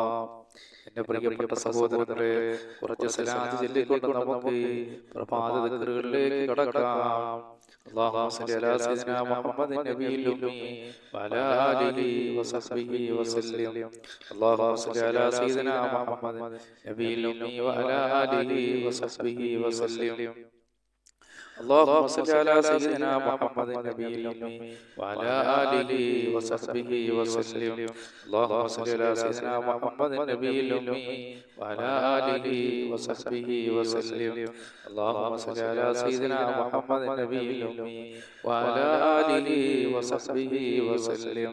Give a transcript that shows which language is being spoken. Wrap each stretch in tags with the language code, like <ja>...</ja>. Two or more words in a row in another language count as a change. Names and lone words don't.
<ml>എന്റെ പ്രിയപ്പെട്ട സഹോദരങ്ങളെ, കുറച്ച് സലാത്ത് ചൊല്ലിക്കൊണ്ട് നമുക്ക് ഈ പ്രഭാത ദിക്റുകളിലേക്ക് കടക്കാം.</ml> <ar>اللهم صل على سيدنا محمد النبي الأمي وعلى آله وصحبه وسلم. اللهم صل على سيدنا محمد النبي الأمي وعلى آله وصحبه وسلم. اللهم صل على سيدنا محمد النبي الأمي وعلى آله وصحبه وسلم. اللهم صل على سيدنا محمد النبي الأمي وعلى آله وصحبه وسلم. اللهم صل على سيدنا محمد النبي الأمي وعلى آله وصحبه وسلم.</ar>